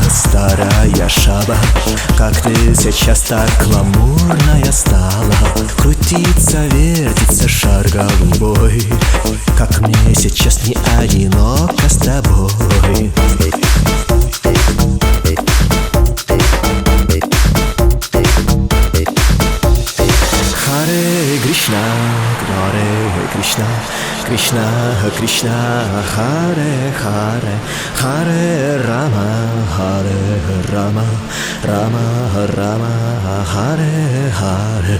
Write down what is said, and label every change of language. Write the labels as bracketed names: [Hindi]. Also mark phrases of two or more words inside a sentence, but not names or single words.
[Russian] старая шаба, как ты сейчас так гламурная стала. Крутится, вертится шар голубой, как мне сейчас не одиноко с тобой. Харе Кришна, Харе Кришна, Кришна Кришна, Харе Харе, Харе Рама, Харе Рама, Рама Рама, Харе Харе.